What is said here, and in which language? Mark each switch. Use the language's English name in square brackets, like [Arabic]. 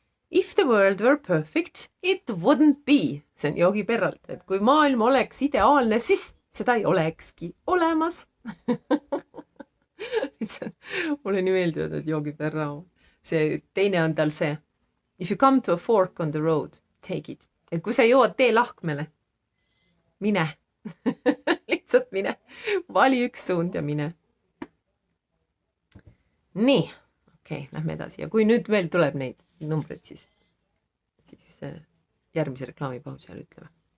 [English] If the world were perfect, it wouldn't be. [Estonian] See on Yogi Berralt, et kui maailm oleks ideaalne, siis seda ei olekski olemas. Mulle nii meeldivad need Yogi Berra. See teine on tal see. [English] If you come to a fork on the road, take it. [Estonian] Et kui sa jõuad teelahkmele, mine. Lihtsalt mine. Vali üks suund ja mine. Nii. Okei, lähme edasi. Ja kui nüüd veel tuleb neid numbreid, siis järgmise reklaamipausi ajal ütleme.